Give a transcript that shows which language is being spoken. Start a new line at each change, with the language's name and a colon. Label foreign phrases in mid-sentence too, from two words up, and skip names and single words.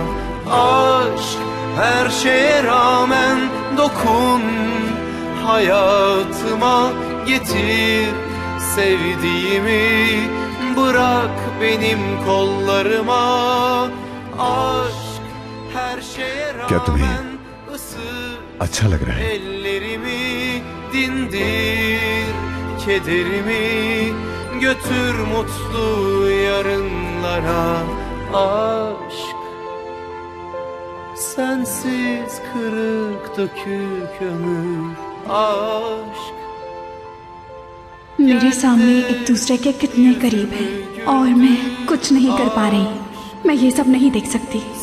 Turkish: Aşk her şeye rağmen dokun, hayatıma getir sevdiğimi, bırak benim kollarıma. Aşk her şeye
Hindi: क्या तुम्हें
Turkish: rağmen ısıt
Hindi: अच्छा लग रहा है?
Turkish: ellerimi, dindir kederimi, götür mutlu yarınlara. Aşk sensiz kırık dökük ömür. Aşk
Hindi: मेरे सामने एक दूसरे के कितने करीब हैं और मैं कुछ नहीं कर पा रही। मैं ये सब नहीं देख सकती।